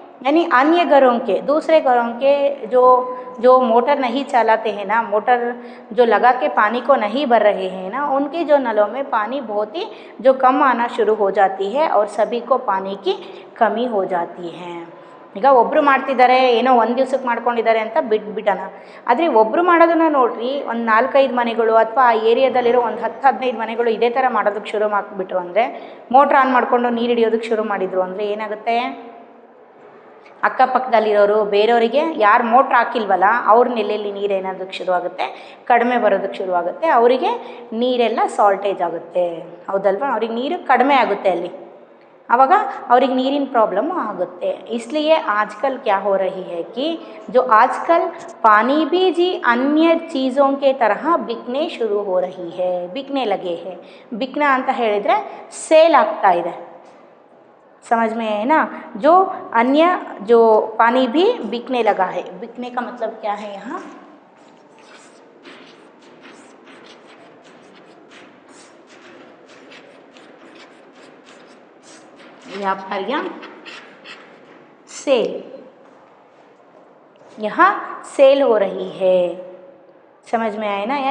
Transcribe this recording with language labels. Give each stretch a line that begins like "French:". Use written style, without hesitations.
Hindi: यानी अन्य घरों के, दूसरे घरों के जो मोटर नहीं चलाते हैं ना, मोटर जो लगा के पानी को नहीं भर रहे हैं ना, उनके जो नलों में पानी बहुत ही जो कम आना शुरू हो जाती है और सभी को पानी की कमी हो जाती है।
Kannada: ಈಗ ಒಬ್ಬರು ಮಾಡ್ತಿದ್ದಾರೆ, ಏನೋ ಒಂದು ದಿವ್ಸಕ್ಕೆ ಮಾಡ್ಕೊಂಡಿದ್ದಾರೆ ಅಂತ ಬಿಟ್ಬಿಟ್ಟಣ. ಆದರೆ ಒಬ್ಬರು ಮಾಡೋದನ್ನು ನೋಡ್ರಿ, ಒಂದು 4-5 ಮನೆಗಳು ಅಥವಾ ಆ ಏರಿಯಾದಲ್ಲಿರೋ ಒಂದು 10-15 ಮನೆಗಳು ಇದೇ ಥರ ಮಾಡೋದಕ್ಕೆ ಶುರು ಮಾಡಿಬಿಟ್ರು ಅಂದರೆ, ಮೋಟ್ರ್ ಆನ್ ಮಾಡಿಕೊಂಡು ನೀರು ಹಿಡಿಯೋದಕ್ಕೆ ಶುರು ಮಾಡಿದರು ಅಂದರೆ ಏನಾಗುತ್ತೆ, ಅಕ್ಕಪಕ್ಕದಲ್ಲಿರೋರು ಬೇರೆಯವರಿಗೆ ಯಾರು ಮೋಟ್ರ್ ಹಾಕಿಲ್ವಲ್ಲ ಅವ್ರ ನೆಲೆಯಲ್ಲಿ ನೀರು ಏನಾಗೋದಕ್ಕೆ ಶುರುವಾಗುತ್ತೆ, ಕಡಿಮೆ ಬರೋದಕ್ಕೆ ಶುರುವಾಗುತ್ತೆ, ಅವರಿಗೆ ನೀರೆಲ್ಲ ಸಾಲ್ಟೇಜ್ ಆಗುತ್ತೆ, ಹೌದಲ್ವಾ, ಅವ್ರಿಗೆ ನೀರು ಕಡಿಮೆ ಆಗುತ್ತೆ ಅಲ್ಲಿ, आवागा और नीरिन प्रॉब्लम आगुत्ते।
Hindi: इसलिए आजकल क्या हो रही है कि जो आजकल पानी भी जी अन्य चीज़ों के तरह बिकने शुरू हो रही है, बिकने लगे हैं। बिकना
Kannada: अंत ಹೇಳಿದ್ರೆ ಸೇಲ್ ಆಗ್ತಾ ಇದೆ,
Hindi: समझ में है ना। जो अन्य जो पानी भी बिकने लगा है, बिकने का मतलब क्या है, यहाँ व्यापारियां सेल, यहाँ सेल हो रही है, समझ में आए ना।